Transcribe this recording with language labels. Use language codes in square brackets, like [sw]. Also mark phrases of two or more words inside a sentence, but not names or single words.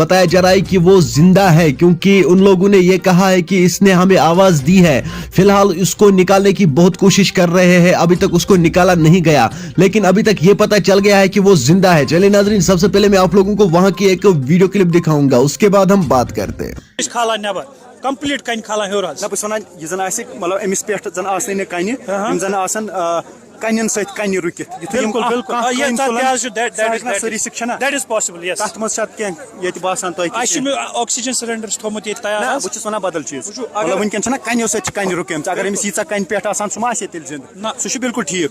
[ur] بتایا جا رہا ہے کہ وہ زندہ ہے کیونکہ ان لوگوں نے یہ کہا ہے کہ اس نے ہمیں آواز دی ہے. فی الحال اس کو نکالنے کی بہت کوشش کر رہے ہیں، ابھی تک اس کو نکالا نہیں گیا، لیکن ابھی تک یہ پتہ چل گیا ہے کہ وہ زندہ ہے. چلے ناظرین، سب سے پہلے میں آپ لوگوں کو وہاں کی ایک ویڈیو کلپ دکھاؤں گا، اس کے بعد ہم بات کرتے ہیں. [ks] کھالا نبر کمپلیٹ کن کھالا ہیور حظ نہ بہٕ چھُس وَنان یہِ زن آسہِ مطلب أمِس پٮ۪ٹھ زن آسنٕے نہٕ کَنہِ یِم زن آسن کنن سۭتۍ کنہِ رُکِتھ یِتھُے یِم سٲری چھِنہ [en] that is possible yes [ks] تتھ منٛز چھِ اتھ کینٛہہ ییٚتہِ باسان تۄہہِ اَسہِ چھُ [en] oxygen cylinder [ks] تھومُت ییٚتہِ تیار نہ بہٕ چھُس وَنان بدل چیٖز مطلب وٕنکٮ۪ن چھنہ کنیو سۭتۍ چھِ کنہِ رُکیمژٕ اگر أمِس ییٖژاہ کنہِ پٮ۪ٹھ آسان سُہ ما آسہِ ہے تیٚلہِ زِندٕ سُہ چھُ بالکل ٹھیٖک.